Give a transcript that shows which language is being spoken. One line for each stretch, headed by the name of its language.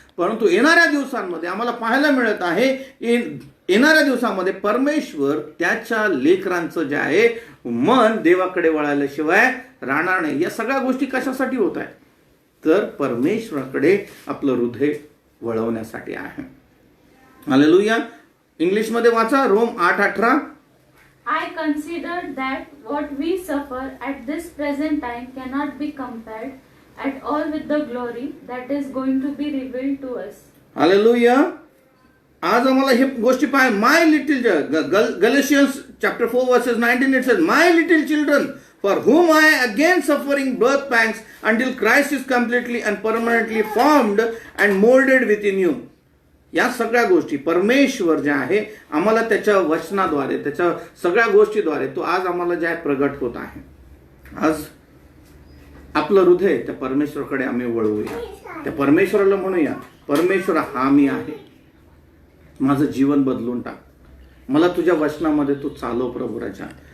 Marathi: परंतु येणाऱ्या दिवसांमध्ये आम्हाला पाहायला मिळत आहे येणाऱ्या दिवसामध्ये परमेश्वर त्याच्या लेकरांचं जे आहे मन देवाकडे वळाल्याशिवाय राहणार नाही. या सगळ्या गोष्टी कशासाठी होत आहे तर परमेश्वराकडे आपलं हृदय वळवण्यासाठी आहे. हालेलुया. इंग्लिश मध्ये वाचा. Rome 8:18.
English: I consider that what we suffer at this present time cannot be compared at all with the glory that is going to be revealed to us.
Marathi: Hallelujah. आज आम्हाला हे गोष्टी पाहाय.
English: My little Galatians chapter 4 verses 19 it says my little children for whom I again suffering birth pangs until Christ is completely and permanently formed and molded within you.
Marathi: या सगळ्या गोष्टी परमेश्वर जे आहे आम्हाला त्याच्या वचनाद्वारे त्याच्या सगळ्या गोष्टीद्वारे तो आज आम्हाला जे आहे प्रगट होत आहे. आज आपलं हृदय त्या परमेश्वराकडे आम्ही वळवूया. त्या परमेश्वराला म्हणूया परमेश्वर हा मी आहे, माझं जीवन बदलून टाक, मला तुझ्या वचनामध्ये तू चालव प्रभू राजा.